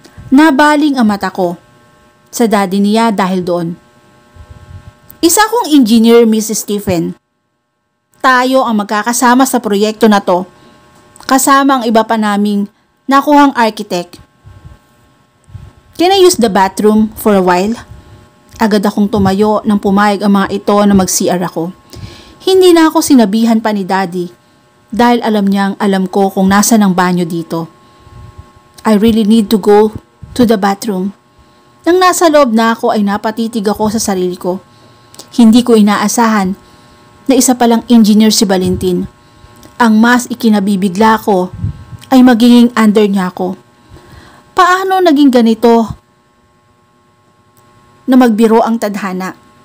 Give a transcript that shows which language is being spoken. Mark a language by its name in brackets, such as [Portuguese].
[Filipino] Nabaling ang mata ko sa daddy niya dahil doon. Isa kong engineer, Mrs. Stephen. Tayo ang magkakasama sa proyekto na to, kasama ang iba pa naming nakuhang architect. [English] Can I use the bathroom for a while? [Filipino] Agad akong tumayo nang pumayag ang mga ito na mag-CR ako. Hindi na ako sinabihan pa ni daddy dahil alam niyang alam ko kung nasa ng banyo dito. [English] I really need to go to the bathroom. [Filipino] Nang nasa loob na ako ay napatitig ako sa sarili ko. Hindi ko inaasahan na isa palang engineer si Valentin. Ang mas ikinabibigla ko ay magiging under niya ako. Paano naging ganito na magbiro ang tadhana?